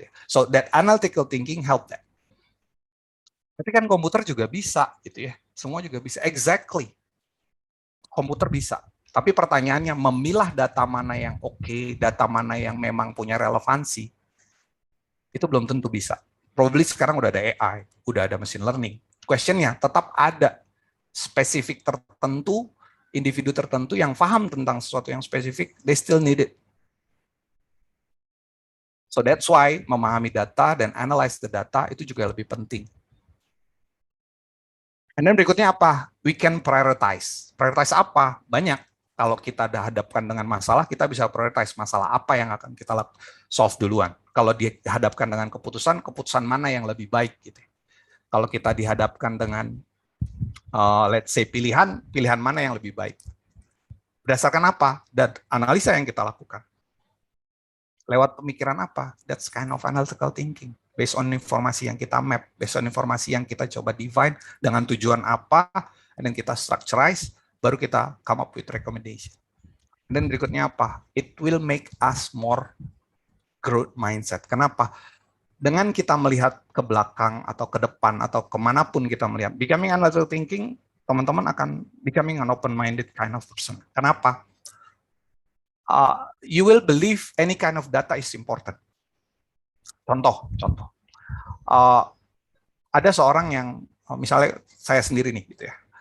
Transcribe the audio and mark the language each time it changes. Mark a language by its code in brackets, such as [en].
[en] So that analytical thinking help that. [id] Tapi kan komputer juga bisa, gitu ya. Semua juga bisa. Exactly. Komputer bisa. Tapi pertanyaannya, memilah data mana yang oke, data mana yang memang punya relevansi, itu belum tentu bisa. Probably sekarang udah ada AI, udah ada machine learning. Questionnya tetap ada spesifik tertentu, individu tertentu yang paham tentang sesuatu yang spesifik, [en] they still need it. So that's why [id] memahami data dan [en] analyze the data [id] itu juga lebih penting. [en] And then [id] berikutnya apa? [en] We can prioritize. Prioritize apa? Banyak. [id] Kalau kita dihadapkan dengan masalah, kita bisa prioritize masalah apa yang akan kita solve duluan. Kalau dihadapkan dengan keputusan mana yang lebih baik gitu. Kalau kita dihadapkan dengan [en] let's say [id] pilihan mana yang lebih baik. Berdasarkan apa? Dan analisa yang kita lakukan. Lewat pemikiran apa? [en] That's kind of analytical thinking. [id] Based on informasi yang kita map, based on informasi yang kita coba define dengan tujuan apa, dan kita structurize, baru kita [en] come up with recommendation. [id] Dan berikutnya apa? [en] It will make us more growth mindset. Kenapa? [id] dengan kita melihat ke belakang atau ke depan atau kemanapun kita melihat, becoming analytical thinking, teman-teman akan [en] becoming an open-minded kind of person. [id] Kenapa? [en] You will believe any kind of data is important. [id] Contoh. Ada seorang yang, misalnya saya sendiri nih, gitu ya.